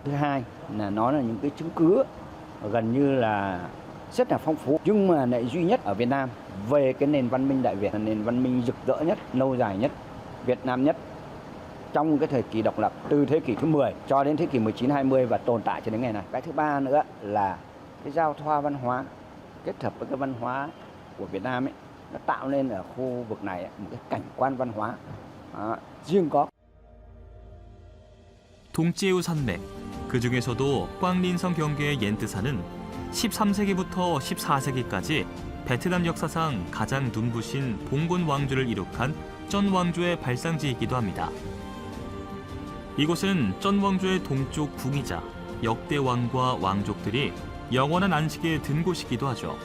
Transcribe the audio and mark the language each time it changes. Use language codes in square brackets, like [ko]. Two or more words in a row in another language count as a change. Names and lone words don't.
[vi] Thứ hai là nó là những cái chứng cứ gần như là rất là phong phú nhưng mà lại duy nhất ở Việt Nam về cái nền văn minh Đại Việt, là nền văn minh rực rỡ nhất, lâu dài nhất, Việt Nam nhất trong cái thời kỳ độc lập từ thế kỷ thứ 10 cho đến thế kỷ 19-20 và tồn tại cho đến ngày này. Cái thứ ba nữa là cái giao thoa văn hóa kết hợp với cái văn hóa của Việt Nam ấy, nó tạo nên ở khu vực này một cái cảnh quan văn hóa riêng có. [ko] 동지에우 산맥, 그 중에서도 꽝린성 경계의 옌트산은 13세기부터 14세기까지 베트남 역사상 가장 눈부신 봉건 왕조를 이룩한 쩐 왕조의 발상지이기도 합니다. 이곳은 쩐 왕조의 동쪽 궁이자 역대 왕과 왕족들이 영원한 안식에 든 곳이기도 하죠.